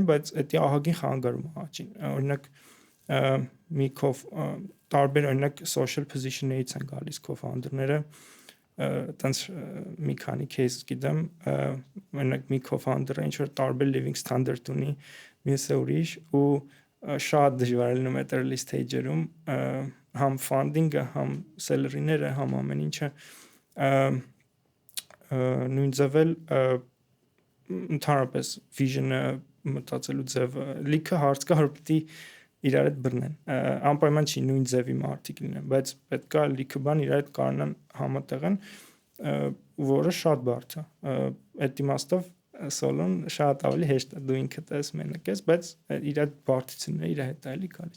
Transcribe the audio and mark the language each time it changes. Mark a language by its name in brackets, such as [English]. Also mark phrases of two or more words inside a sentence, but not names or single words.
[Armenian] են բայց դա ահագին խանգարում է աճին օրինակ մի տարբեր օրինակ [English] social position- [Armenian] ներից են գալիս co-founder-ները տենց մի քանի case գիտեմ օրինակ մի co-founder-ը ինչ որ տարբեր [English] living standard [Armenian] ունի մյուսը ուրիշ ու շատ դժվար է լինում այդ [English] early stage- [Armenian] երում համ funding-ը համ salary-ները համ ամեն ինչը նույն ձևել ընդհանրապես vision-ը մտածելու ձևը լիքը հարց կա որ պետք է իրար հետ բռնեն։ Անպայման չի նույն ձևի մարդիկ լինեն, բայց պետքա լիքը բան իրար հետ կարողանան համատեղեն, որը շատ բարդ է։ Այդ իմաստով սոլոն շատ ավելի հեշտ է, դու ինքդ ես մենակ ես, բայց իր բարդությունները իր հետ է էլի գալիս։